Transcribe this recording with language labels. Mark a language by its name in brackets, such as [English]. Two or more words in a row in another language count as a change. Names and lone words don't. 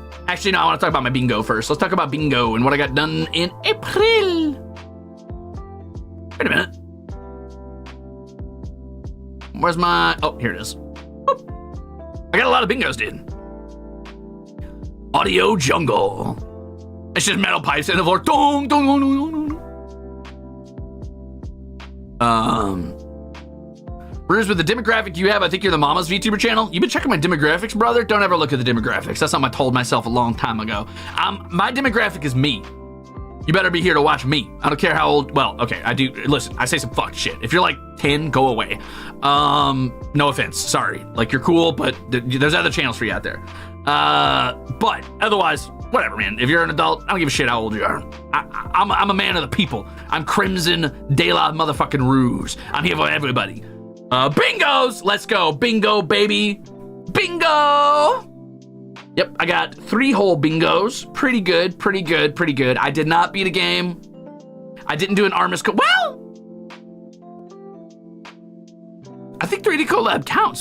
[English] Actually, no, I want to talk about my bingo first. Let's talk about bingo and what I got done in April. Wait a minute. Where's my... Oh, here it is. Boop. I got a lot of bingos, dude. Audio jungle. It's just metal pipes in the floor. Dong, dong, dong, dong, dong. Ruze, with the demographic you have, I think you're the mama's VTuber channel. You've been checking my demographics, brother? Don't ever look at the demographics. That's something I told myself a long time ago. My demographic is me. You better be here to watch me. I don't care how old. Well, okay, I do. Listen, I say some fuck shit. If you're like 10, go away. No offense. Sorry. Like, you're cool, but there's other channels for you out there. But otherwise, whatever, man. If you're an adult, I don't give a shit how old you are. I'm a man of the people. I'm Crimzon de la motherfucking Ruze. I'm here for everybody. Bingos! Let's go. Bingo, baby. Bingo! Yep, I got 3 whole bingos. Pretty good. I did not beat a game. I didn't do an Armis well, I think 3D collab counts.